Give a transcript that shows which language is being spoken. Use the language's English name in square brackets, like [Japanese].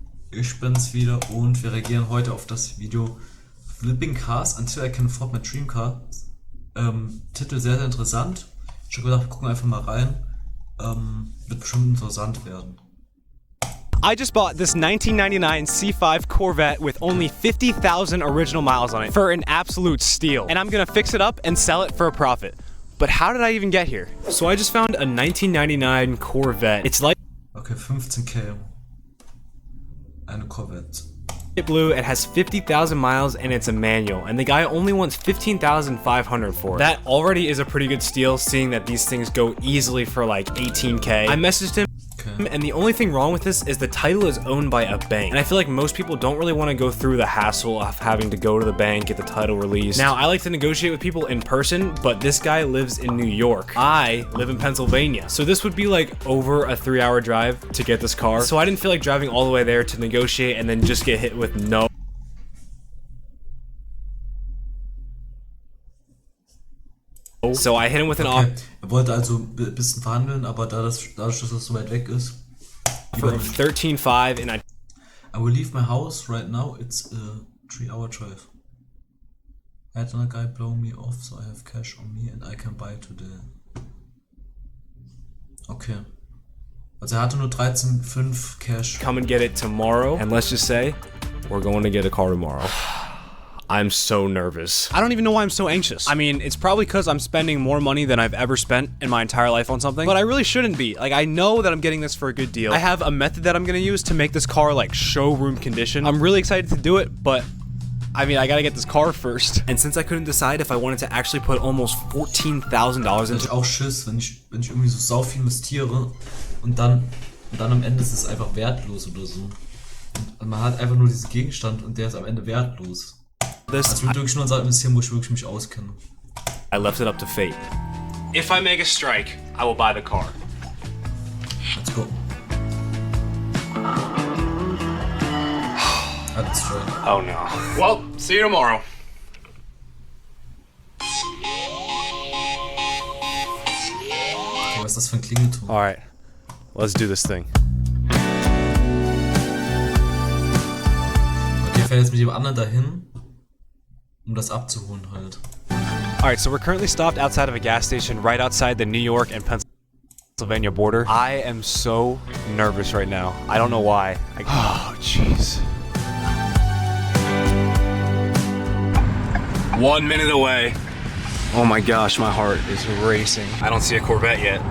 [German] Ich bin's wieder und wir reagieren heute auf das Video [English] Flipping Cars Until I Can Afford My Dream Car. [German] Titel sehr, sehr interessant. Ich habe gedacht, wir gucken einfach mal rein. Wird bestimmt interessant werden. [English] I just bought this 1999 C5 Corvette with only 50,000 original miles on it for an absolute steal. And I'm gonna fix it up and sell it for a profit. But how did I even get here? So I just found a 1999 Corvette. It's light [German] Okay, 15k. Eine Corvette. [English] blue, it has 50,000 miles and it's a manual. And the guy only wants 15,500 for it. That already is a pretty good steal, seeing that these things go easily for like 18k. I messaged him. And the only thing wrong with this is the title is owned by a bank. And I feel like most people don't really want to go through the hassle of having to go to the bank, get the title released. Now, I like to negotiate with people in person, but this guy lives in New York. I live in Pennsylvania. So this would be like over a 3-hour drive to get this car. So I didn't feel like driving all the way there to negotiate and then just get hit with no. So I hit him with an offer. [German] Wollte also ein bisschen verhandeln, aber dadurch, dass es so weit weg ist. [English] For 13.5 and I will leave my house right now. It's a 3-hour drive. I had another guy blow me off, so I have cash on me and I can buy today. [German] Okay. Also er hatte nur 13,5 Cash. [English] Come and get it tomorrow. And let's just say, we're going to get a car tomorrow. I'm so nervous. I don't even know why I'm so anxious. I mean, it's probably because I'm spending more money than I've ever spent in my entire life on something, but I really shouldn't be. Like, I know that I'm getting this for a good deal. I have a method that I'm gonna use to make this car like showroom condition. I'm really excited to do it, but I mean, I gotta get this car first. And since I couldn't decide if I wanted to actually put almost $14,000 into [German] Ich auch Schiss, wenn ich irgendwie so sau viel investiere und dann am Ende ist es einfach wertlos oder so. Und man hat einfach nur diesen Gegenstand und der ist am Ende wertlos. Das wird wirklich nur in Sachen investieren, wo ich wirklich mich auskenne. [English] I left it up to fate. If I make a strike, I will buy the car. Let's go. That's strike. Oh no. Well, see you tomorrow. [German] Okay, was ist das für ein Klingelton? [English] Alright, let's do this thing. [German] Okay, ich fährt jetzt mit dem anderen dahin, das abzuholen halt. [English] Alright, so we're currently stopped outside of a gas station right outside the New York and Pennsylvania border. I am so nervous right now. I don't know why. Oh, jeez. 1 minute away. Oh my gosh, my heart is racing. I don't see a Corvette yet.